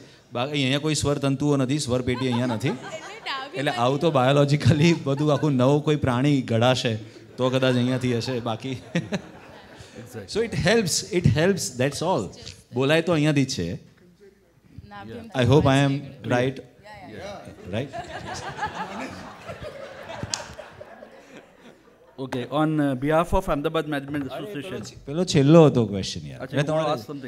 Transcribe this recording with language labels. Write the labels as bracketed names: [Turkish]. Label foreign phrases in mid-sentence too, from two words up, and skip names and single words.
[Gujarati] બાકી અહીંયા કોઈ સ્વર તંતુઓ નથી, સ્વર પેટી અહીંયા નથી. એટલે આવું તો બાયોલોજિકલી બધું આખું નવું કોઈ પ્રાણી ઘડાશે તો કદાચ અહીંયાથી હશે, બાકી [English] so it helps, that's all. [Gujarati] બોલાય તો અહીંયાથી જ છે. [English] I hope I am right. Okay, on behalf of Ahmedabad Management Association. [Gujarati] પેલો છેલ્લો હતો ક્વેશ્ચન યાર. અચ્છા, [English] you want to ask something?